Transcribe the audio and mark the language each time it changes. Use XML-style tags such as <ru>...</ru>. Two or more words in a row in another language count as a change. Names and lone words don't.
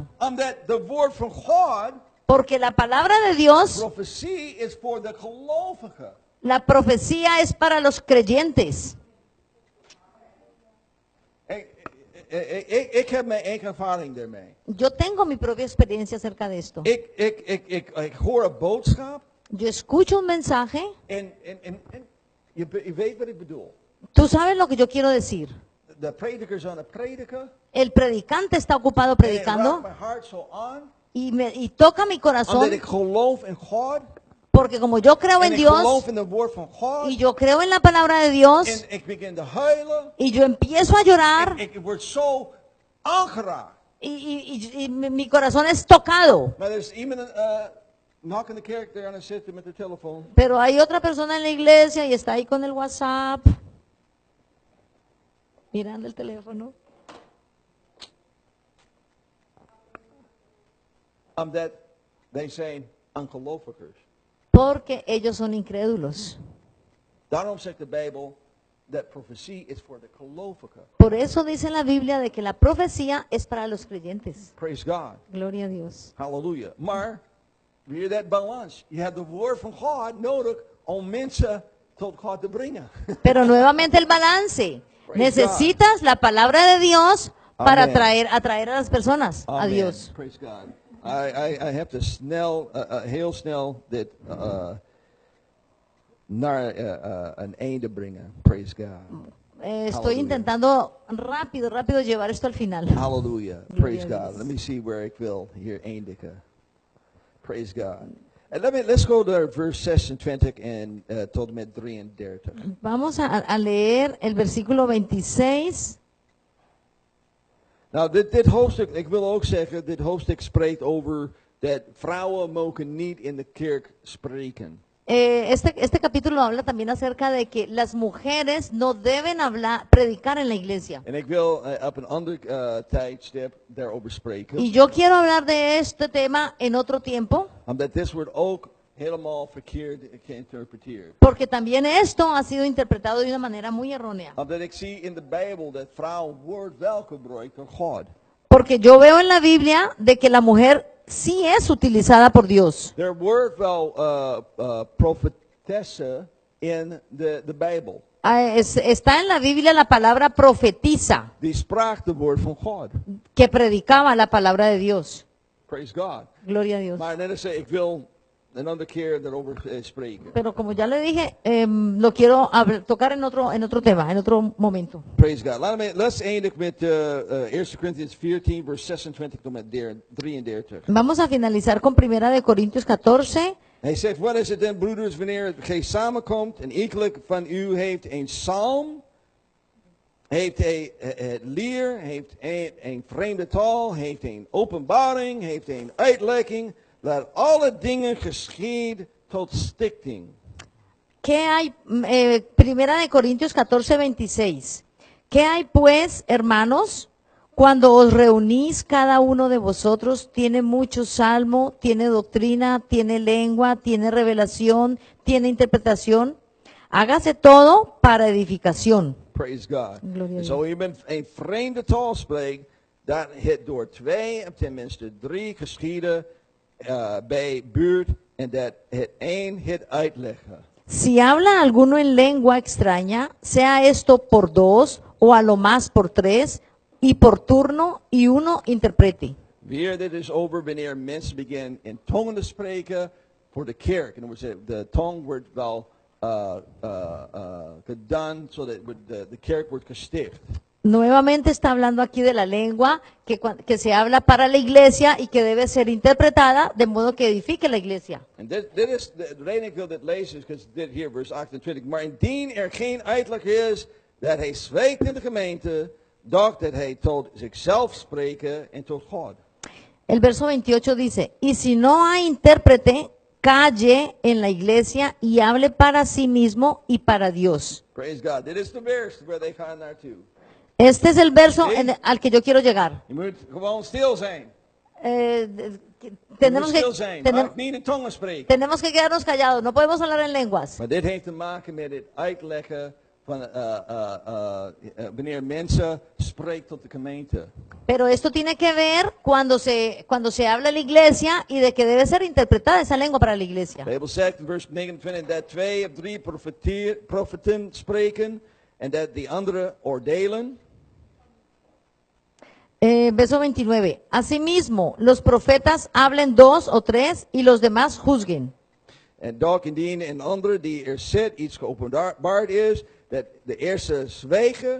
<nl>Omdat de woord van God,</nl> <es>Porque la palabra de Dios,</es> <nl>profetie is voor de gelovigen.</nl> <es>la profecía es para los creyentes.</es> <nl>Ik heb mijn eigen ervaring daarmee.</nl> <es>Yo tengo mi propia experiencia acerca de esto.</es> <nl>Ik hoor een boodschap</nl> <es>Yo escucho un mensaje,</es> <nl>en je weet wat ik bedoel.</nl> <es>tú sabes lo que yo quiero decir.</es> <nl>De prediker is aan het prediken.</nl> <es>El predicante está ocupado</es> <nl>En het raakt</nl> <es>predicando</es> <nl>mijn hart zo aan.</nl> <es>y toca mi</es> <nl>Omdat</nl> <es>corazón</es> <nl>ik geloof in God.</nl> <es>porque como yo creo</es> <nl>En</nl> <es>en</es> <nl>ik</nl> <es>Dios</es> <nl>geloof in het woord van God.</nl> <es>y yo creo en la palabra de Dios</es> <nl>En ik begin te huilen.</nl> <es>y yo empiezo a llorar</es> <nl>Ik word zo aangeraakt.</nl> <es>y mi corazón es tocado.</es> <nl>Maar er is iemand nog in de kerk daar aan het zitten met de telefoon.</nl> <es>Pero hay otra persona en la iglesia y está ahí con el WhatsApp mirando el teléfono.</es> <nl>Omdat wij zijn ongelovigers.</nl> <es>Porque ellos son incrédulos.</es> <nl>Daarom zegt de Bijbel dat profetie is voor de gelovigen.</nl> <es>Por eso dice la Biblia de que la profecía es para los creyentes.</es> <en>Praise God.</en> <es>Gloria a Dios.</es> <nl>Halleluja. Maar, weer dat balans. Je hebt het woord van God nodig om mensen tot God te brengen.</nl> <es>Pero nuevamente el balance. Praise Necesitas la palabra de Dios para Amen. atraer a las personas a Amen. Dios.</es> <en>Praise God. I have to</en> <nl>heel snel dit naar een einde brengen.</nl> <en>Praise God.</en> <es>Estoy Hallelujah. intentando rápido llevar esto al final.</es> <en>Hallelujah. Praise</en> <es>Gloria a</es> <en>God.</en> <es>Dios.</es> <en>Let me see where</en> <nl>ik wil hier eindigen.</nl> <en>Praise God. And let's go to verse 26</en> <nl>en tot en met</nl> <en>33.</en> <es>Vamos a leer el versículo 26.</es> <nl>Nou, dit hoofdstuk, ik wil ook zeggen, dit hoofdstuk spreekt over dat vrouwen mogen niet in de kerk spreken.</nl> <es>Este capítulo habla también acerca de que las mujeres no deben predicar en la iglesia.</es> <nl>En ik wil op een ander tijdstip daarover spreken.</nl> <es>Y yo quiero hablar de este tema en otro tiempo,</es> <nl>Omdat dit wordt ook helemaal verkeerd geïnterpreteerd.</nl> <es>Porque también esto ha sido interpretado de una manera muy errónea.</es> <nl>Omdat ik zie in de Bijbel dat vrouwen woord wel gebruikt door God.</nl> <es>Porque yo veo en la Biblia de que la mujer sí es utilizada por Dios.</es> <nl>Er wordt wel profetesse in de Bijbel.</nl> <es>Está en la Biblia la palabra profetiza,</es> <nl>Die spraak de woord van God.</nl> <es>que predicaba la palabra de Dios.</es> <en>Praise God.</en> <es>Gloria a Dios.</es> <nl>Maar net als ik wil een andere keer daarover spreken.</nl> <es>Pero como ya le dije, lo quiero tocar en otro tema, en otro momento.</es> <en>Praise God.</en> <nl>Let's eindigen met 1 Corinthians 14, vers 26 tot met 33.</nl> <es>Vamos a finalizar con Primera de Corintios 14.</es> <nl>Hij zegt, wat is het dan, broeders, wanneer gij samenkomt en ieder van u heeft een psalm, heeft een leer, heeft een vreemde taal, heeft een openbaring, heeft een uitlegging, laat alle dingen geschieden tot stichting.</nl> <es>¿Qué hay? Primera de Corintios 14, 26. ¿Qué hay pues, hermanos? Cuando os reunís, cada uno de vosotros tiene mucho salmo, tiene doctrina, tiene lengua, tiene revelación, tiene interpretación. Hágase todo para edificación.</es> <en>Praise God.</en> <es>Gloria a</es> <nl>En zo je een vreemde taal spreekt, dat het door 2 of tenminste 3 geschieden bij buurt en dat het 1 het uitleggen.</nl> <es>Si habla alguno en lengua extraña, sea esto por 2 o a lo más por 3 y por turno y uno interprete.</es> <nl>Weer dit is over wanneer mensen beginnen in tongen te spreken voor de kerk. En dan wordt de tong wordt wel gedaan zodat de kerk wordt gesticht.</nl> <es>Nuevamente está hablando aquí de la lengua que se habla para la iglesia y que debe ser interpretada de modo que edifique la iglesia.</es> <nl>En dit is de reden ik wil dit lezen, is dit hier vers 28. Maar indien er geen uitleg is dat hij spreekt in de gemeente, doch dat hij tot zichzelf spreken en tot God.</nl> <es>El verso 28 dice, y si no hay intérprete, calle en la iglesia y hable para sí mismo y para Dios.</es> <en>Praise God.</en> <nl>Dit is de vers waar they gaan naartoe.</nl> <es>Este es el verso al que yo quiero llegar.</es> <nl>Je moet gewoon stil zijn.</nl> <es>Tenemos</es> <nl>stil zijn. Mag niet in tongen spreken.</nl> <es>tenemos que quedarnos callados, no podemos hablar en lenguas.</es> <nl>Maar dit heeft te maken met het uitleggen van wanneer mensen spreken tot de gemeente.</nl> <es>Pero esto tiene que ver cuando se habla en la iglesia y de que debe ser interpretada esa lengua para la iglesia.</es> <nl>De Bijbel zegt in vers 29 dat 2 of 3 profeten spreken en dat die anderen oordelen.</nl> <es>Verso 29. Asimismo, los profetas hablen 2 o 3 y los demás juzguen.</es> <nl>En doch indien een andere die er zit iets geopenbaard is, dat de eerste zwijgen.</nl>